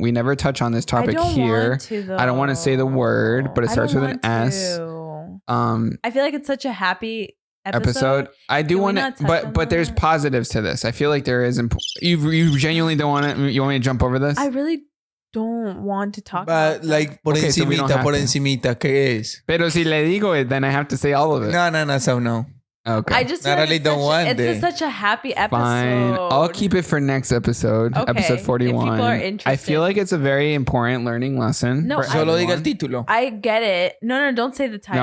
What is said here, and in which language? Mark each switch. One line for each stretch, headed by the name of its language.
English: We never touch on this topic here. I don't want to say the word, but it starts with an S. I feel like it's such a happy episode. I do want to, but there's positives to this. I feel like there is. You genuinely don't want to. You want me to jump over this? I really don't want to talk about But like
Spanish: por encimita, ¿qué es? Pero si le digo
English: it, then I have to say all of it. No, so no. Okay. I just feel Natalie don't want it. It's such a happy episode. Fine. I'll keep it for next episode. Okay. Episode 41. If people are interested. I feel like it's a very important learning lesson. No,
Spanish: Solo diga el título.
English: I get it. No, don't say the title.